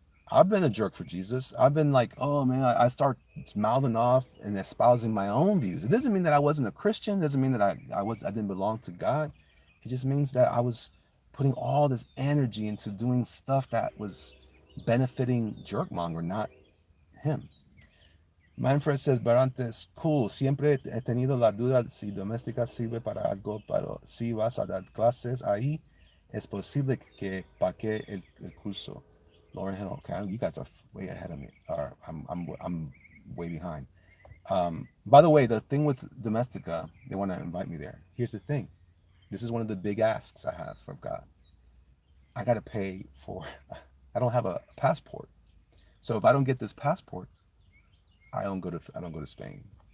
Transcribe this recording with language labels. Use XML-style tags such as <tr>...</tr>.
<en>I've been a jerk for Jesus. I've been like, oh man, I start mouthing off and espousing my own views. It doesn't mean that I wasn't a Christian. It doesn't mean that I didn't belong to God. It just means that I was putting all this energy into doing stuff that was benefiting Jerkmonger, not him. Manfred says, Barantes, cool.</en> <es>Siempre he tenido la duda si doméstica sirve para algo, pero si vas a dar clases ahí, es posible que pague el curso.</es> <en>Lauren Hill, okay, you guys are way ahead of me. Or I'm way behind. By the way, the thing with Domestica, they want to invite me there. Here's the thing. This is one of the big asks I have from God. I got to pay for. I don't have a passport, so if I don't get this passport, I don't go to Spain.</en>